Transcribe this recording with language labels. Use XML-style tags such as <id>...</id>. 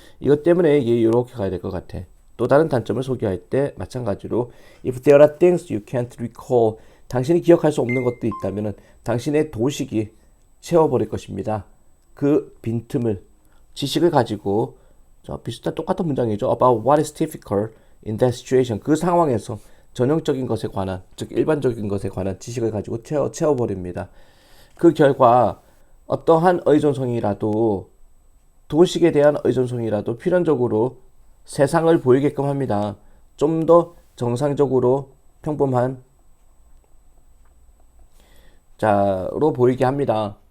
<ko>이것 때문에 이게 이렇게 가야 될 것 같아. 또 다른 단점을 소개할 때 마찬가지로</ko> <en>If there are things you can't recall,</en> <ko>당신이 기억할 수 없는 것도 있다면 당신의 도식이 채워버릴 것입니다. 그 빈틈을 지식을 가지고 비슷한 똑같은 문장이죠.</ko> <en>About what is difficult in that situation.</en> <ko>그 상황에서 전형적인 것에 관한, 즉 일반적인 것에 관한 지식을 가지고 채워버립니다. 그 결과 어떠한 의존성이라도 도식에 대한 의존성이라도 필연적으로 세상을 보이게끔 합니다. 좀 더 정상적으로 평범한 자로 보이게 합니다.</ko>